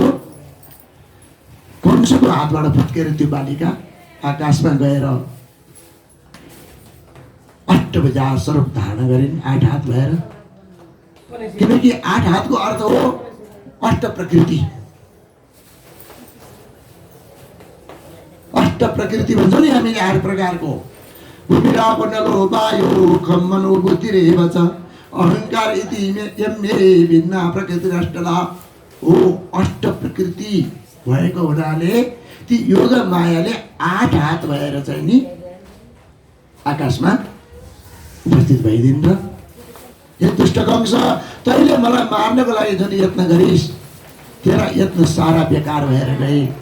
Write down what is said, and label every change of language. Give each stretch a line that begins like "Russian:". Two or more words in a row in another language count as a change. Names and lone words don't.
Nepali: कंसको हातबाट फुत्केर त्यो बालिका आकाशमा गएर अष्टभुजा स्वरूप धारण गरिन्, 8 हात भएर। किनकि 8 हातको अर्थ हो अष्ट प्रकृति। अष्ट प्रकृति भन्छौँ नि हामीले 8 प्रकारको।
Sanskrit: भूमिराप नलो वायु खम मनो बुद्धिरेव च अहंकार इति मे भिन्ना प्रकृति अष्टला हो।
Nepali: अष्ट प्रकृति भएको हुनाले ती योग मायाले 8 हात भएर चाहिँ नि आकाशमा उपस्थित भइदिन्छ। हे दुष्ट कंस, तैँले मलाई मार्नको लागि जुन यत्न गरिस्, तेरा यत्न सारा बेकार भएर गए।